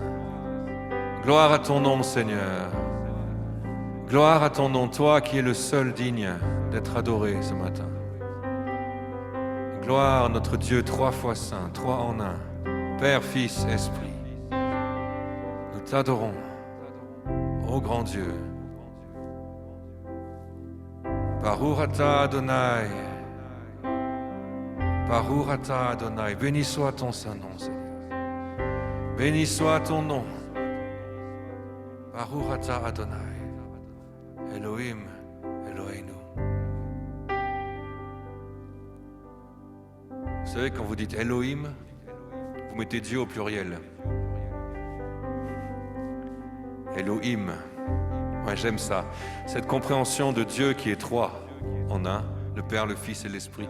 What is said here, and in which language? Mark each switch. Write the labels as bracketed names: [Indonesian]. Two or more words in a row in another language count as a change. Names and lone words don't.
[French] Gloire à ton nom, Seigneur. Gloire à ton nom, toi qui es le seul digne d'être adoré ce matin. Gloire à notre Dieu 3 fois saint, 3 en 1, Père, Fils, Esprit. Nous t'adorons, ô grand Dieu. [Hebrew] ברוך אתה אדוני. ברוך אתה אדוני. [French] Béni soit ton saint nom, Seigneur. Béni soit ton nom. [Hebrew] ברוך אתה אדוני. אלוהים אלוהינו. [French] Vous savez, quand vous dites Elohim, vous mettez Dieu au pluriel. Elohim. Ouais, j'aime ça. Cette compréhension de Dieu qui est 3 en 1, le Père, le Fils et l'Esprit.